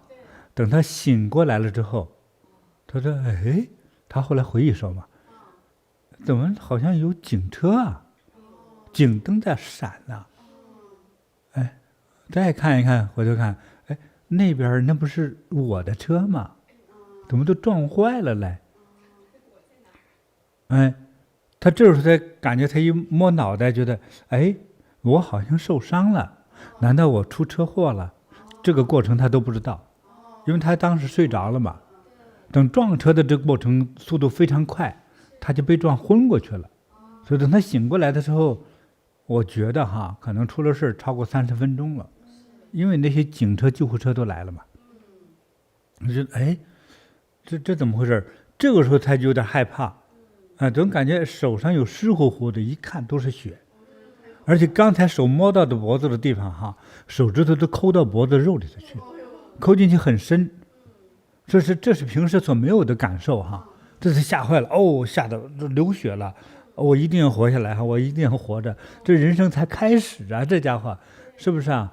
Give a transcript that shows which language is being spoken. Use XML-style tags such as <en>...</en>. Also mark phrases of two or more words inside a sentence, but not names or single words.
<zh>等他醒過來了之後，他說：“哎，他後來回憶說嘛，怎麼好像有警車啊？警燈在閃呢。哎，再看一看，回頭看，哎，那邊那不是我的車嗎？怎麼都撞壞了嘞？哎，他這時候才感覺，他一摸腦袋，覺得哎，我好像受傷了，難道我出車禍了？這個過程他都不知道，因為他當時睡着了嘛。等撞車的這個過程速度非常快，他就被撞昏過去了。所以等他醒過來的時候，我覺得哈，可能出了事超過30分鐘了，因為那些警車、救護車都來了嘛。我覺得哎。這怎麼回事？這個時候他就有點害怕，總感覺手上有濕乎乎的，一看都是血，而且剛才手摸到的脖子的地方哈，手指頭都摳到脖子肉裡頭去，摳進去很深，這是平時所沒有的感受哈，這次嚇壞了，嚇得流血了，我一定要活下來哈，我一定要活着，這人生才開始啊，這家伙是不是啊？</zh>